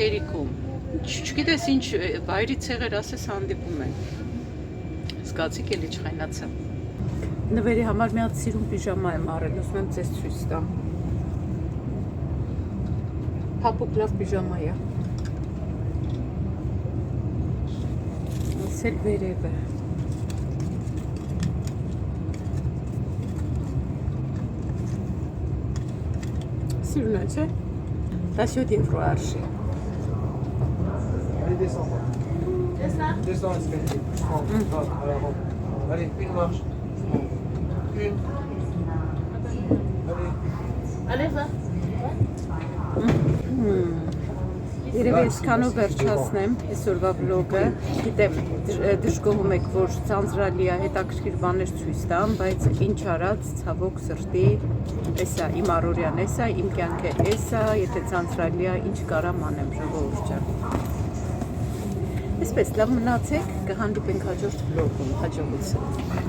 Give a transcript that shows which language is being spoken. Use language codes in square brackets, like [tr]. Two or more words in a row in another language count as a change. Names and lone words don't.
[hy] հերիքում չգիտես ինչ վայրի ցեղեր ասես հանդիպում են զգացիք էլի չխայնացա նվերի համար մի հատ սիրուն պիժամա եմ առել ուզում եմ ձեզ ցույց տամ փափուկ լավ պիժամա է սել վերևը սիրուն է չէ 17 եվրո արժի [fr] Descends, allez, une marche. Une. Allez, va. [hy] Երևի այսքանով վերջացնեմ այսօրվա վլոգը գիտեմ դժգոհում եք որ ցանցրալի է հետաքրքիր բաներ ցույց տամ բայց ինչ արած ցավոք սրտի էսա իմ առօրյան էսա իմ կյանքը էսա եթե ցանցրալի է ինչ կարամ անեմ ժողովուրդ ջան Այսպես լավ մնացեք կհանդիպենք հաջորդ վլոգում հաջողություն